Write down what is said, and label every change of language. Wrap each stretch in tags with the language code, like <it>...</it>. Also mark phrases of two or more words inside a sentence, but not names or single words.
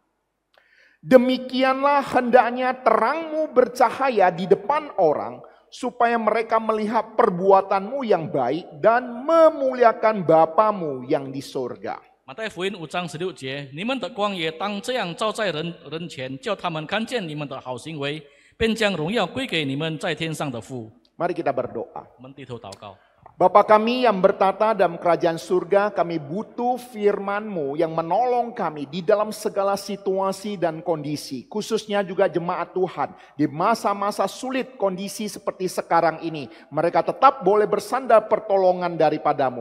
<id>Demikianlah hendaknya terangmu bercahaya di depan orang, supaya mereka melihat perbuatanmu yang baik dan memuliakan Bapamu yang di surga.</id> <zh>马太福音5章16节，你们的光也当这样照在人前，叫他们看见你们的好行为，便将荣耀归给你们在天上的父。</zh> <id>Mari kita berdoa.</id> <zh>我们低头祷告。</zh> <id>Bapa kami yang bertata dalam kerajaan surga, kami butuh firman-Mu yang menolong kami di dalam segala situasi dan kondisi. Khususnya juga jemaat Tuhan di masa-masa sulit kondisi seperti sekarang ini. Mereka tetap boleh bersandar pertolongan daripada-Mu.</id>